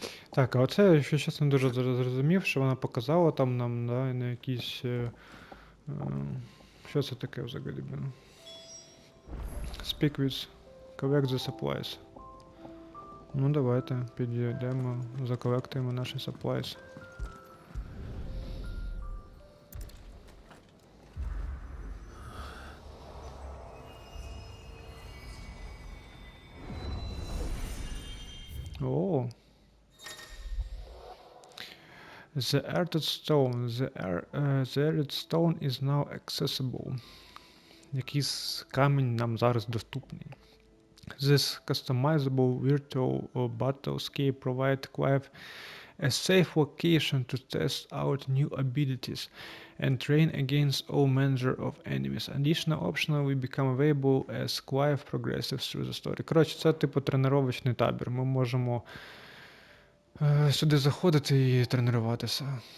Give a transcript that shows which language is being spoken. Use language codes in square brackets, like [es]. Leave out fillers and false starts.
[uk] Так, а оце, якщо чесно, дуже зрозумів, що вона показала там нам, да, на якісь... що це таке взагалі? [en] Speak with, collect the supplies. [uk] Ну, давайте, підійдемо, заколектуємо наші supplies. О! [en] The earthed stone. The earthed stone is now accessible. [uk] Якийсь камінь нам зараз доступний. [en] This customizable virtual battlescape provides Clive a safe location to test out new abilities and train against all manner of enemies. Additional options will become available as Clive progresses through the story. [uk] Коротше, це типу тренувальний табір. Ми можемо сюди заходити і тренуватися.